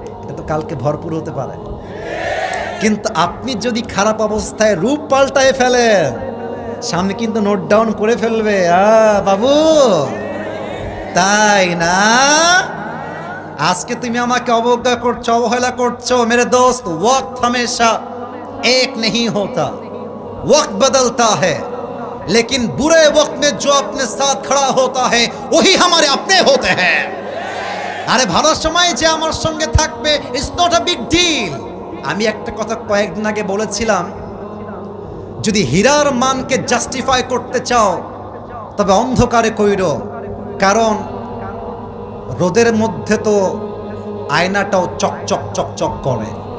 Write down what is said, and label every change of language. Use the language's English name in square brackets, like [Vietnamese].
[Bangla] এটা তো কালকে ভরপুর হতে পারে। কিন্তু আপনি যদি খারাপ অবস্থায় রূপ পাল্টায় ফেলেন, সামনে কিন্তু নোট ডাউন করে ফেলবে, বাবু তাই না? আজকে তুমি আমাকে অবজ্ঞা করছো, অবহেলা করছো। [Hindi] মেরে দোস্ত, ওয়াক্ত हमेशा एक नहीं होता, वक्त बदलता है, लेकिन बुरे वक्त में जो अपने साथ खड़ा होता है वही हमारे अपने होते हैं। [Bangla] আরে ভালো সময় যে আমার সঙ্গে থাকবে, [English] It's not a big deal. [Bangla] আমি একটা কথা কয়েকদিন আগে বলেছিলাম, যদি হীরার মানকে জাস্টিফাই করতে চাও তবে অন্ধকারে কইরো, কারণ রোদের মধ্যে তো আয়নাটাও চকচক চকচক করে।